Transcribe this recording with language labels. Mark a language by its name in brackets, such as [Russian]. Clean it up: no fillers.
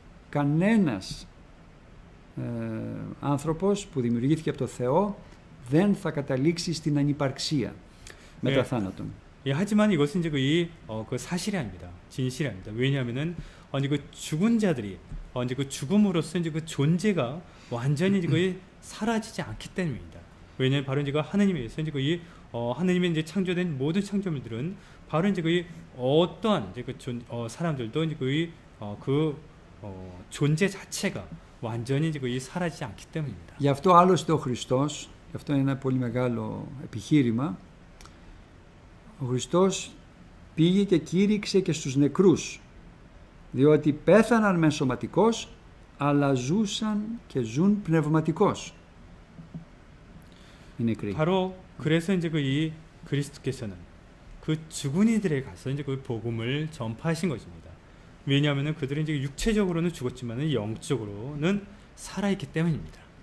[Greek] Κανένας άνθρωπος που δημιουργήθηκε από το Θεό δεν θα καταλήξει στην ανυπαρξία μετά θάνατον. [Korean] 예, 하지만 이것은 이제 그 사실이 아닙니다. 진실이 아닙니다. 왜냐하면은 그 죽은 자들이 이제 그 죽음으로써 이제 그 존재가 완전히 이제 사라지지 않기 때문입니다. 왜냐하면 바로 이제 하나님에 의해서 이제 하나님의 이제 창조된 모든 창조물들은 바로 이제 어떠한 이제 사람들도 이제 그 존재 자체가 완전히 이제 사라지지 않기 때문입니다. [Greek] Γι' αυτό άλλωστε ο Χριστός, γι' αυτό είναι ένα πολύ μεγάλο επιχείρημα, ο Χριστός πήγε και κήρυξε και στους νεκρούς, διότι πέθαναν μεν σωματικώς, αλλά ζούσαν και ζουν πνευματικώς οι νεκροί. [Korean] 바로 그래서 이제 이 그리스도께서는 그 죽은 이들에 가서 이제 그 복음을 전파하신 것입니다. 왜냐하면은 그들은 이제 육체적으로는 죽었지만은 영적으로는 살아있기 때문입니다.